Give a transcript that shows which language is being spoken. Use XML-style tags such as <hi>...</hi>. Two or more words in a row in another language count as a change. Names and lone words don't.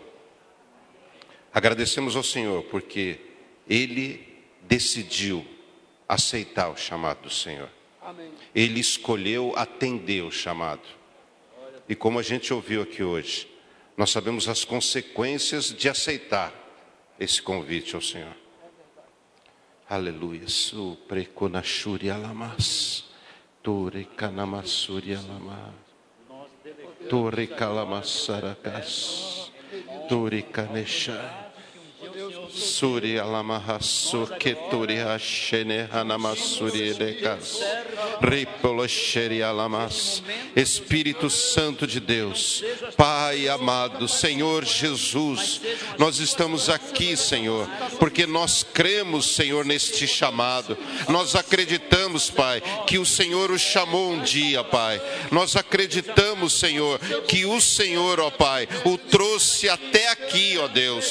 <pt>Agradecemos ao Senhor porque ele decidiu aceitar o chamado do Senhor. Amém. Ele escolheu atender o chamado. E como a gente ouviu aqui hoje, nós sabemos as consequências de aceitar esse convite ao Senhor. Aleluia. Supreconachuri alamas. Tore kanamassuri alamas. Tore kalamassaracas. Tore kaneshai. Suri alamahasu keturi hashene hanamassuri edekas. Ripolosheri alamas. Espírito Santo de Deus, Pai amado, Senhor Jesus, nós estamos aqui, Senhor, porque nós cremos, Senhor, neste chamado. Nós acreditamos, Pai, que o Senhor o chamou um dia, Pai. Nós acreditamos, Senhor, que o Senhor, ó Pai, o trouxe até aqui, ó Deus.</pt>